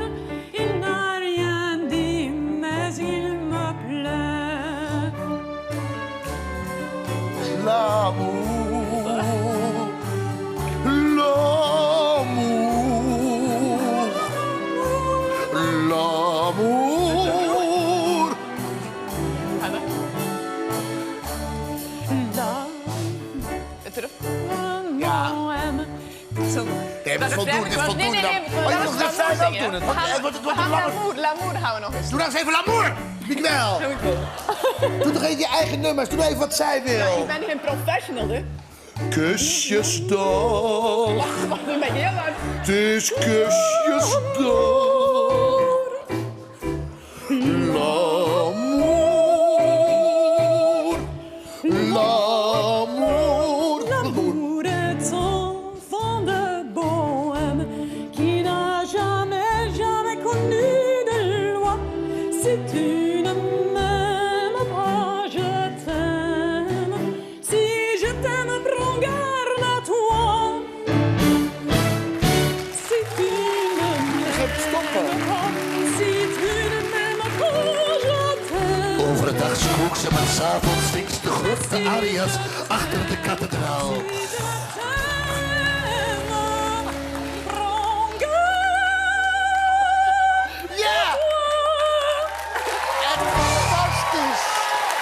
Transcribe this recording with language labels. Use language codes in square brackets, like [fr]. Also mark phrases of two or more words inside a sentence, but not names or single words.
[fr] Il n'a rien dit, mais il me plaît. L'amour, l'amour, l'amour. [nl] Terug. Ja. Zo. Nee, het is voldoende, het is voldoende. Nee. Oh, je moet nog refrein ook doen. Het wordt een langer... L'amour gaan we nog eens. Doe nou eens even l'amour, Miguel. Doe toch even je eigen nummers. Doe nou even wat zij wil. Ik ben geen professional, hè. Kusjesdag. Wacht, nu ben je heel hard. Het is kusjesdag. [fr] L'amour, l'amour. L'amour est enfant de bohème qui n'a jamais connu de loi. Si tu ne m'aimes pas, je t'aime. Si je t'aime, prends garde à toi. Si tu ne m'aimes pas, si tu ne m'aimes pas, je t'aime. [nl] Overdag spook ze, maar [fr] s'avonds [nl] zingt de grootste arias achter de kathedraal. Ja! Echt fantastisch!